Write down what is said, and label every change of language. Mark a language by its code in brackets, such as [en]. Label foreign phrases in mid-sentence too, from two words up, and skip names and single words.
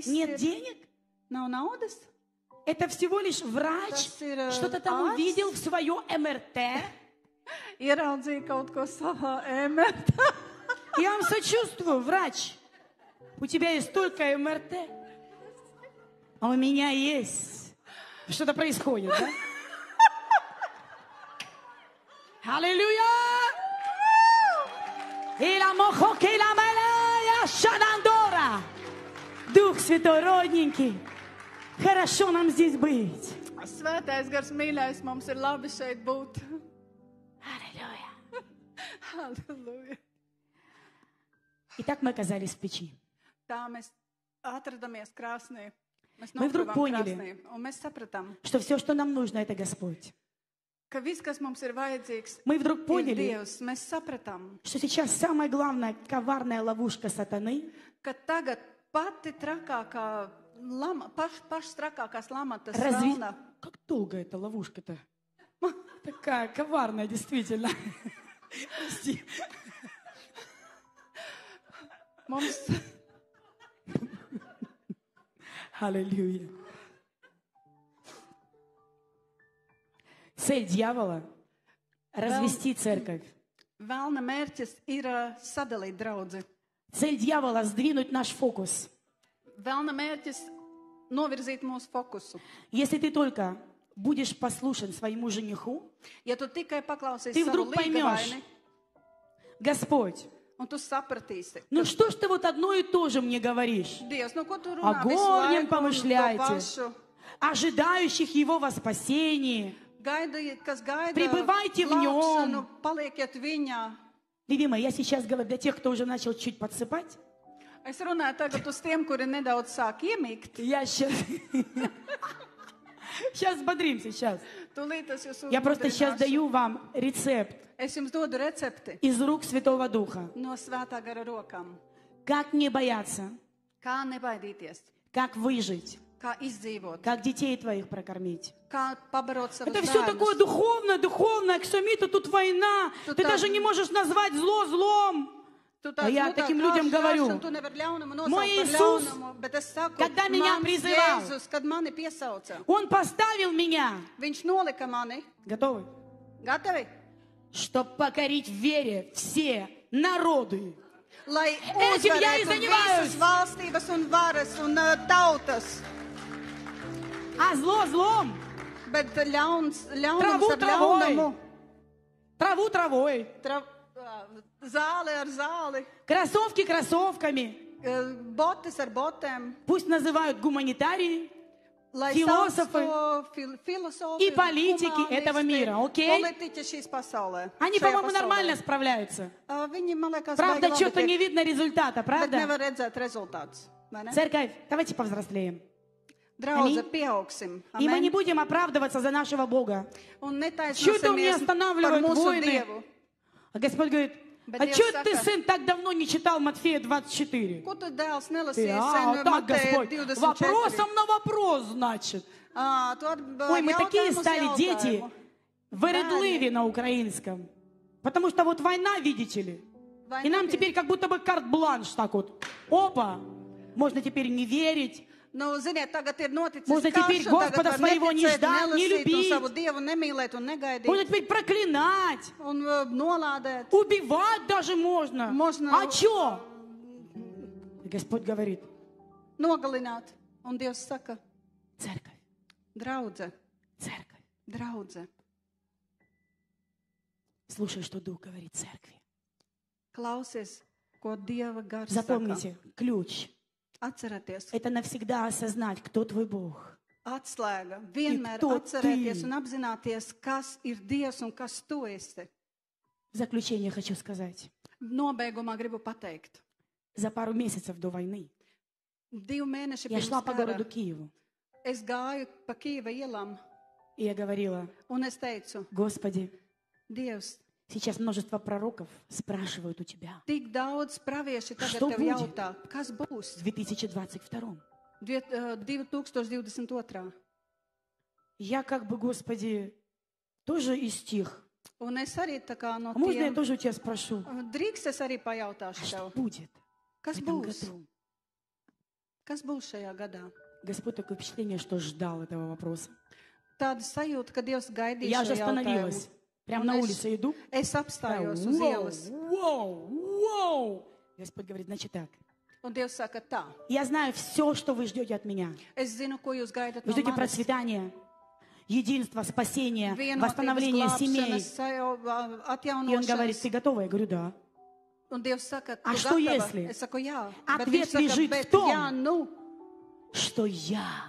[ru] нет [lv] ir, [ru] денег, [lv] nav naudas. [ru] это всего лишь врач [lv] Tas ir, [ru] что-то там [lv] ārsts. [ru] увидел в свое МРТ. [lv] Ieraudzīja kaut ko savā emertā. [ru] Я вам сочувствую, врач. У тебя есть столько МРТ, а у меня есть. Что-то происходит, да? Аллилуйя! И ла мохоки ла малая шанандора. Дух Святой, родненький, хорошо нам здесь быть. [lv] Svētais gars mīļais, mums ir labi šeit būt. [ru] Аллилуйя. [lv] Halleluja. [ru] Итак, мы оказались в печи. [lv] Tā mēs atradamies krāsnī. Mēs [ru] Мы вдруг [lv] nokļuvām [ru] поняли. [lv] krāsnī. Un mēs sapratām, [ru] Что все, что нам нужно, это Господь. [lv] ka viss, kas mums ir vajadzīgs, [ru] Мы вдруг [lv] ir [ru] поняли, [lv] Dievs. Mēs sapratām, [ru] что сейчас самая главная коварная ловушка сатаны [lv] ka tagad pati trakākā, paštrakākās lamatas [ru] разве... [lv] velna. [ru] Как долго эта ловушка-то? Такая коварная, действительно. Прости. [lv] Mums, [ru] Аллилуйя. Цель дьявола — развести церковь. [lv] Velna mērķis ir sadalīt draudzi. [ru] Цель дьявола — сдвинуть наш фокус. [lv] Velna mērķis novirzīt mūsu fokusu. [ru] Если ты только будешь послушен своему жениху, [lv] Ja tu tikai paklausies [ru] ты [lv] savu [ru] вдруг поймешь, [lv] līgavaini, [ru] Господь, [lv] un tu sapratīsi, [ru] ну что ж ты вот одно и то же мне говоришь? [lv] Dievs, nu ko tu [ru] О [lv] runā visu [ru] горнем [lv] laiku un to [ru] помышляйте, [lv] pašu? [ru] ожидающих Его во спасении. [lv] Kas gaida [ru] Пребывайте в [lv] glābšanu, [ru] нем. [lv] palieciet viņā. [ru] Любимая, я сейчас говорю для тех, кто уже начал чуть подсыпать. [lv] Es runāju tagad uz tiem, kuri nedaudz sāk iemīgt. [ru] Я сейчас... Сейчас бодримся, сейчас. [lv] Tūlīt es jūs [ru] Я просто сейчас [lv] uzmundrināšu. [ru] даю вам рецепт [lv] Es jums dodu recepti [ru] из рук Святого Духа. [lv] no svētā gara rokām. [ru] Как не бояться, [lv] Kā nebaidīties, [ru] как выжить, [lv] kā izdzīvot, [ru] как детей твоих прокормить. [lv] kā pabarot savus [ru] Это все такое [lv] bērnus. [ru] духовное, духовное. Аксамита, тут война. Тут Ты так- даже не можешь назвать зло злом. [lv] Tu [ru] А я [lv] tā [ru] таким [lv] karš, [ru] людям [lv] karš, [ru] говорю, [lv] un tu nevari ļaunumu nosaukt [ru] Мой [lv] par [ru] Иисус, [lv] ļaunumu, bet es saku, [ru] когда меня [lv] mans [ru] призывал, [lv] Jēzus, kad mani piesauca, [ru] Он поставил меня, [lv] viņš nolika mani, [ru] готовы, [lv] gatavi, [ru] чтобы покорить в вере все народы. [lv] lai [ru] Этим я и [lv] uzvarētu [ru] занимаюсь. [lv] visas valstības un varas un tautas, [ru] А зло злом, [lv] bet ļauns [ru] Траву [lv] ar [ru] травой. [lv] ļaunumu, [ru] траву травой, [lv] zāli ar zāli, [ru] кроссовки кроссовками. [lv] botis ar botēm, [ru] Пусть называют гуманитарии [lv] lai [ru] Философы [lv] sauc to filosofiju, [ru] и политики этого мира, окей? [lv] Politiķi šīs pasaulē. [ru] Они, [lv] šajā [ru] по-моему, [lv] pasaulē. [ru] нормально справляются. [lv] Viņi, man liekas, [ru] Правда, [lv] baigi labi [ru] что-то [lv] tiek, [ru] не видно результата, [lv] bet [ru] правда? [lv] nevar redzēt rezultātus. vai ne? [ru] Церковь, давайте повзрослеем. [lv] Draudze, [ru] Аминь. [lv] pieaugsim. [ru] И мы не [lv] Amen. [ru] будем оправдываться за нашего Бога. [lv] Un [ru] Что-то меня [lv] netaisnosimies par [ru] останавливают [lv] mūsu [ru] войны. [lv] Dievu. [ru] А Господь говорит, [lv] Bet [ru] а [lv] Dievs [ru] что ты, [lv] saka, [ru] сын, так давно не читал Матфея 24? [lv] Ko tu dēls [ru] Ты, [lv] nelasīji [ru] вот [lv] sen [ru] так, [lv] Mateja [ru] Господь, [lv] 24? [ru] вопросом на вопрос, значит. [lv] Tu [ru] Ой, мы такие [lv] jautājumu uz [ru] стали дети [lv] jautājumu. [ru] в Эредлыве на украинском. Потому что вот война, видите ли. И нам теперь как будто бы карт-бланш так вот. Опа, можно теперь не верить. [lv] Nu, ziniet, tagad ir noticis [ru] Можно теперь [lv] karš, un tagad [ru] Господа [lv] var [ru] своего не [lv] neticēt, [ru] ждать, не [lv] nelasīt un [ru] любить. [lv] savu Dievu nemīlēt un negaidīt [ru] Можно теперь проклинать, [lv] un nolādēt. [ru] убивать даже можно. Можно- А чё? И Господь говорит, [lv] Nogalināt. Un Dievs saka, [ru] церковь, [lv] draudze, [ru] церковь, [lv] draudze, [ru] слушай, что Дух говорит церкви. [lv] klausies, ko Dieva gars saka. [ru] Запомните, ключ. [lv] Atcerieties, [ru] Это навсегда осознать, кто твой Бог. [lv] atslēga. Vienmēr [ru] кто [lv] atcerēties [ru] ты? [lv] un apzināties, kas ir Dievs un kas tu esi. [ru] В заключение хочу сказать. [lv] Nobeigumā gribu pateikt. [ru] За пару месяцев до войны [lv] 2 mēneši [ru] я [lv] pirms [ru] шла по городу [lv] kara [ru] Киеву. [lv] es gāju pa Kīva ielām [ru] И я говорила, [lv] un es teicu, [ru] Господи, [lv] Dievs, [ru] сейчас множество пророков спрашивают у Тебя [lv] tik daudz pravieši tagad [ru] Что [lv] tev [ru] будет? [lv] jautā, kas būs [ru] в 2022. [lv] 2022. [ru] Я как бы, Господи, тоже из тех. [lv] Un es arī tā kā no [ru] А можно я [lv] tiem, [ru] тоже у Тебя спрошу, [lv] drīkst es arī [ru] а [lv] pajautāšu [ru] что [lv] tev, [ru] будет в [lv] kas [ru] этом [lv] būs? [ru] году? [lv] Kas būs šajā gadā? [ru] Господь такое впечатление, что ждал этого вопроса. [lv] Tāda sajūta, ka Dievs gaidīja [ru] Я же [lv] šo [ru] остановилась. [lv] jautājumu. [ru] Прямо [lv] Un [ru] на [lv] es- [ru] улице иду. [lv] Es apstājos uz ielas, Воу. [ru] Господь говорит, значит так. [lv] un Dievs saka tā. [ru] Я знаю все, что вы ждете от меня. [lv] Es zinu, ko jūs gaidat [ru] Вы [lv] no [ru] ждете [lv] manis. [ru] процветания, единства, спасения, [lv] Vienotības, [ru] восстановления семей. [lv] glābšanas, [ru] И он говорит, [lv] atjaunošanas. [ru] ты готова? Я говорю, да. [lv] Un Dievs saka, [ru] А [lv] tu [ru] что [lv] gatava? [ru] если? [lv] Es saku, jā. [ru] Ответ [lv] Bet viņš saka, [ru] лежит в [lv] bet [ru] том, [lv] jā, nu, [ru] Что я